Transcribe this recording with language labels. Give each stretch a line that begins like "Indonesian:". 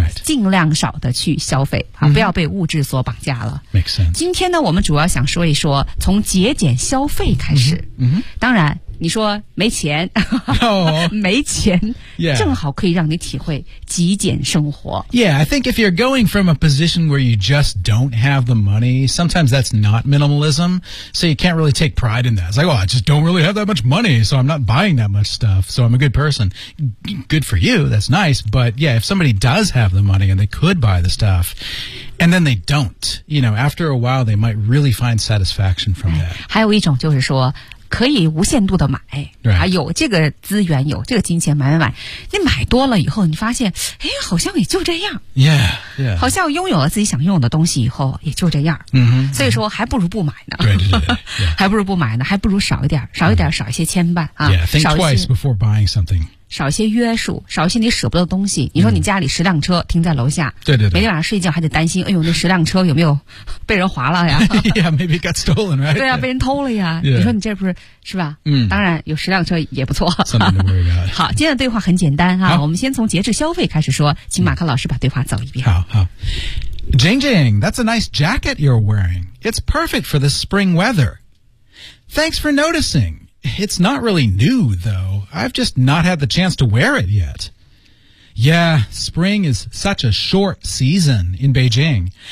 Chinese: 尽量少的去消费、啊嗯、不要被物质所绑架了
English: makes sense.
Chinese: 今天呢我们主要想说一说从节俭消费开始、嗯、当然你说没钱、没钱、
English: yeah.
Chinese: 正好可以让你体会极简生活
English: Yeah, I think if you're going from a position where you just don't have the money sometimes that's not minimalism so you can't really take pride in that It's like, oh, I just don't really have that much money so I'm not buying that much stuff so I'm a good person Good for you, that's nice but yeah, if somebody does have the money and they could buy the stuff and then they don't you know, after a while they might really find satisfaction from that
Chinese: 还有一种就是说可以无限度的买、
English: right.
Chinese: 啊、有这个资源有这个金钱买你买多了以后你发现哎，好像也就这样
English: yeah, yeah.
Chinese: 好像拥有了自己想拥有的东西以后也就这样、
English: mm-hmm.
Chinese: 所以说还不如不买呢
English: right.
Chinese: 还不如不买呢还不如少一点少一些牵绊、
English: yeah.
Chinese: 啊、
English: think
Chinese: 少一些
English: twice before buying something
Chinese: 少一些约束少一些你舍不得的东西你说你家里十辆车停在楼下、嗯、对每天晚上睡觉还得担心哎呦那十辆车有没有被人划了呀
English: yeah, maybe got stolen, right?
Chinese: 对啊被人偷了呀、
English: yeah.
Chinese: 你说你这不是是吧嗯当然有十辆车也不错
English: Something to worry about.
Chinese: 好今天的对话很简单啊我们先从节制消费开始说请马克老师把对话走一遍好
English: Jing Jing, that's a nice jacket you're wearing. It's perfect for the spring weather. Thanks for noticing. It's not really new, though. I've just not had the chance to wear it yet. Yeah, spring is such a short season in Beijing.